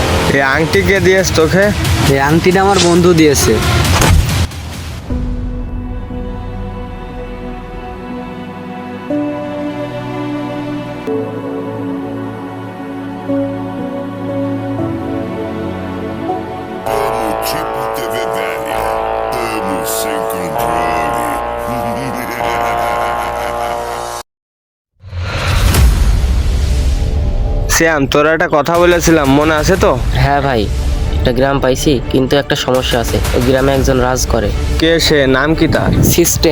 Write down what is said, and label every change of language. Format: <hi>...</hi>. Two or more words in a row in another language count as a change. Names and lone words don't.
<bn>এই আংটি কে দিয়েছ তোকে? এই আংটিটা আমার বন্ধু দিয়েছে।</bn> <pt>Amo tipo TV velha. Amo sem controle.</pt> <bn>শ্যাম, তোরা একটা কথা বলেছিলাম, মনে আছে তো? হ্যাঁ ভাই, একটা গ্রাম পাইছি, কিন্তু একটা সমস্যা আছে। ওই গ্রামে একজন রাজ করে। কে সে? নাম কি তার? সিস্টেম।</bn>